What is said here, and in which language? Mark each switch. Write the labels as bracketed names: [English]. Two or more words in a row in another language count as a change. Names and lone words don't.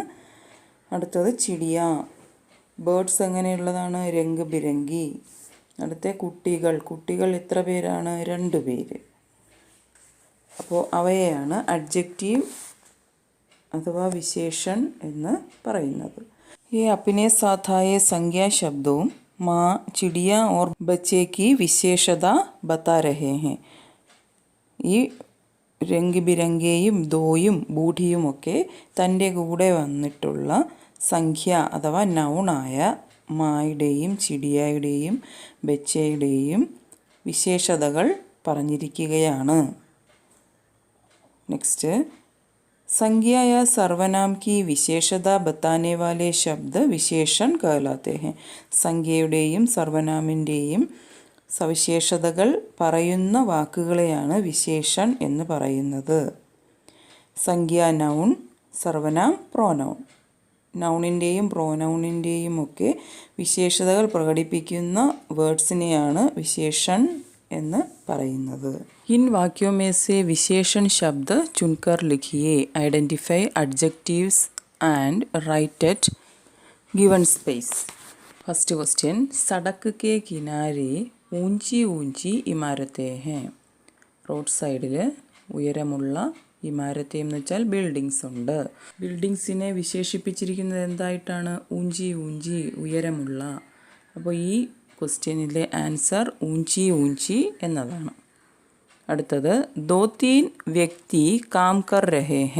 [Malayalam] അടുത്തത് ചിടിയ, ബേർഡ്സ് എങ്ങനെയുള്ളതാണ്? [Hindi] रंग बिरंगी. [Malayalam] അടുത്ത കുട്ടികൾ എത്ര പേരാണ്? 2 പേര്. അപ്പോൾ അവയെയാണ് അഡ്ജക്റ്റീവ് [Hindi] अथवा विशेषण [Malayalam] എന്ന് പറയുന്നത്. [Hindi] ये अपने साथ आए संज्ञा शब्दों माँ, चिड़िया और बच्चे की विशेषता बता रहे हैं. [Malayalam] ഈ രംഗ് ബിരങ്കയും ദോയും ബൂഢിയുമൊക്കെ തൻ്റെ കൂടെ വന്നിട്ടുള്ള സംഖ്യ അഥവാ നൗണായ മായുടെയും ചിടിയയുടെയും ബച്ചയുടെയും വിശേഷതകൾ പറഞ്ഞിരിക്കുകയാണ്. നെക്സ്റ്റ്, [Hindi] संज्ञा या सर्वनाम की विशेषता बताने वाले शब्द विशेषण कहलाते हैं. [Malayalam] സംഖ്യയുടെയും സർവനാമിൻ്റെയും സവിശേഷതകൾ പറയുന്ന വാക്കുകളെയാണ് വിശേഷൺ എന്ന് പറയുന്നത്. സംഖ്യ നൗൺ, സർവനാം പ്രോനൗൺ. നൗണിൻ്റെയും പ്രോനൗണിൻ്റെയും ഒക്കെ വിശേഷതകൾ പ്രകടിപ്പിക്കുന്ന വേർഡ്സിനെയാണ് വിശേഷൺ എന്ന് പറയുന്നത്. [Hindi] इन वाक्यों में से विशेषण शब्द चुनकर लिखिए. [English] Identify adjectives and write at given space. first question, [Hindi] सड़क के किनारे ऊंची ऊंची इमारतें हैं. [Malayalam] റോഡ് സൈഡിൽ ഉയരമുള്ള ഇമാരത്തെ എന്ന് വെച്ചാൽ ബിൽഡിങ്സ് ഉണ്ട്. ബിൽഡിങ്സിനെ വിശേഷിപ്പിച്ചിരിക്കുന്നത് എന്തായിട്ടാണ്? [Hindi] ऊंची ऊंची, [Malayalam] ഉയരമുള്ള. അപ്പോൾ ഈ ക്വസ്റ്റ്യനിലെ ആൻസർ [Hindi] ऊंची ऊंची [Malayalam] എന്നതാണ്. [Hindi] അടുത്തത്, 2-3 व्यक्ति काम कर रहे हैं.